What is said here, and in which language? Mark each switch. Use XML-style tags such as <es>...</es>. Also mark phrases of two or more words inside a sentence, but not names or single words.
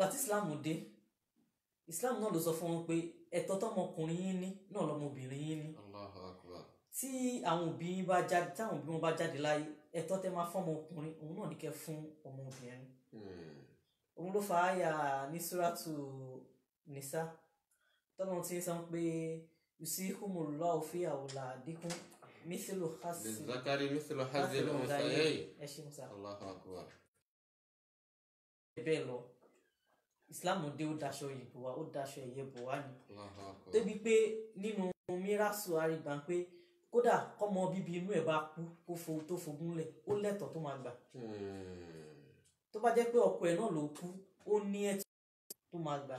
<yo>tí Islam dé Islam náà ló sọ fún wọn pé ẹ̀tọ́ tọmọkùnrin yín ní náà lọmọbìnrin yín ní tí àwọn òbí wọn bá jáde láyé ẹ̀tọ́ tẹ́ máa fún ọmọkùnrin òun náà ní kẹ́ fún ọmọbìnrin òun ló fa àyà ní Suratu Nisa tọ́lọ́run ti ń sọ pé</yo> <ar>يوصيكم الله في أولادكم مثل حظ للذكر مثل حظ الأنثيين الله أكبر. bẹ́ẹ̀ lọ Islam dé ó daṣọ ìbò wa ó daṣọ ẹ̀yẹ bò wá ni débi pé nínú mírasù àrígbà pé kódà kọ́mọ bíbí inú ẹ̀ bá kú tó fogún lẹ̀ ó lẹ́tọ̀ọ́ tó máa gbà tó bá jẹ́ pé ọkọ ẹ̀ náà ló kú ó ní ẹ̀tọ́ tó máa gbà.</ar>